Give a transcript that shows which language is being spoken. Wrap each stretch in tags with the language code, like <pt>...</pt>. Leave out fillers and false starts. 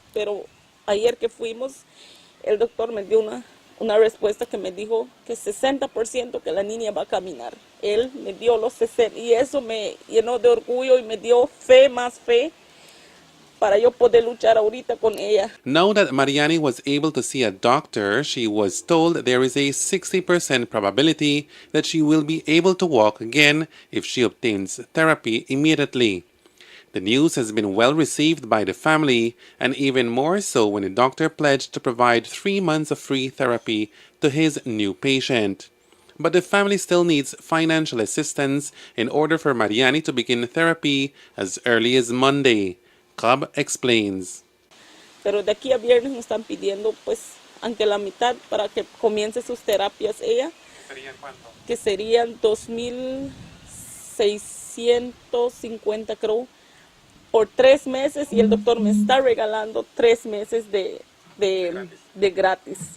<es>Pero ayer que fuimos, el doctor me dio una respuesta que me dijo que 60% que la niña va a caminar. Él me dio los 60 y eso me llenó de orgullo y me dio fe, más fe, para yo poder luchar ahorita con ella.</es> <en>Now that Mariani was able to see a doctor, she was told there is a 60% probability that she will be able to walk again if she obtains therapy immediately. The news has been well received by the family, and even more so when the doctor pledged to provide 3 months of free therapy to his new patient. But the family still needs financial assistance in order for Mariani to begin therapy as early as Monday. Cobb explains.</en> <es>Pero de aquí a viernes me están pidiendo pues aunque la mitad para que comience sus terapias ella. ¿Serían cuánto? Que serían $2,000 650, creo, por 3 meses, y el doctor me está regalando 3 meses de gratis.</es>